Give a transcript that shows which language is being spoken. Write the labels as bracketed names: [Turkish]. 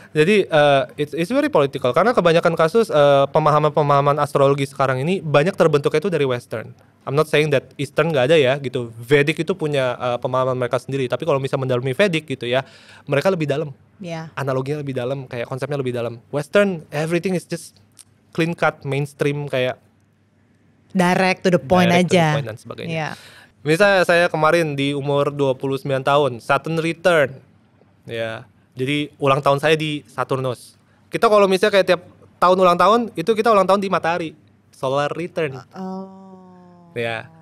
[Indonesian] Jadi [English] it's very political, [Indonesian] karena kebanyakan kasus pemahaman-pemahaman astrologi sekarang ini banyak terbentuknya itu dari Western. [English] I'm not saying that Eastern [Indonesian] nggak ada ya gitu. Vedic itu punya pemahaman mereka sendiri, tapi kalau misalnya mendalami Vedic gitu ya, mereka lebih dalam. Analoginya lebih dalam, kayak konsepnya lebih dalam. [English] Western everything is just clean cut, mainstream, kayak direct to the point aja. To the point [Indonesian] dan sebagainya. Misalnya saya kemarin di umur 29 tahun, Saturn return. Ya. Jadi ulang tahun saya di Saturnus. Kita kalau misalnya kayak tiap tahun ulang tahun, itu kita ulang tahun di matahari. Solar return. Ya.